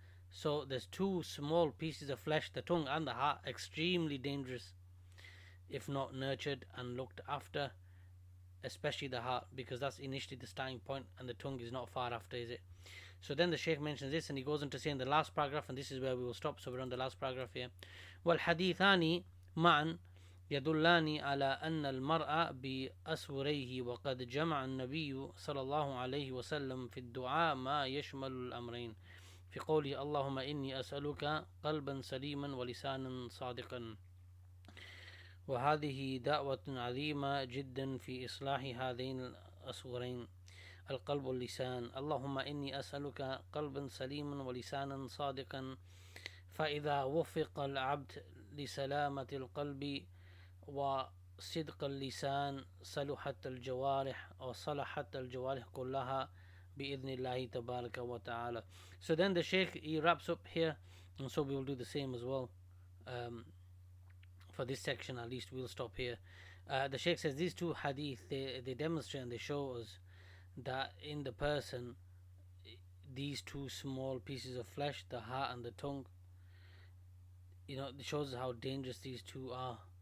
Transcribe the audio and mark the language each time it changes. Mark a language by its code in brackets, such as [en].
[en] So there's two small pieces of flesh, the tongue and the heart, extremely dangerous if not nurtured and looked after, especially the heart, because that's initially the starting point, and the tongue is not far after, is it? So then the Shaykh mentions this, and he goes on to say in the last paragraph, and this is where we will stop, so we're on the last paragraph here. [ar] وَالْحَدِيثَانِ مَعًا يدلان على أن المرء بأسوريه وقد جمع النبي صلى الله عليه وسلم في الدعاء ما يشمل الأمرين في قوله اللهم إني أسألك قلبا سليما ولسانا صادقا. وهذه دعوة عظيمة جدا في إصلاح هذين الأسورين، القلب واللسان. اللهم إني أسألك قلبا سليما ولسانا صادقا. فإذا وفق العبد لسلامة القلب وصدق اللسان صلحت الجوارح كلها بإذن الله تبارك وتعالى. [en] So then the Shaykh, he wraps up here, and so we will do the same as well. For this section at least we'll stop here. The Shaykh says these two hadith, they demonstrate and they show us that in the person, these two small pieces of flesh, the heart and the tongue, it shows how dangerous these two are.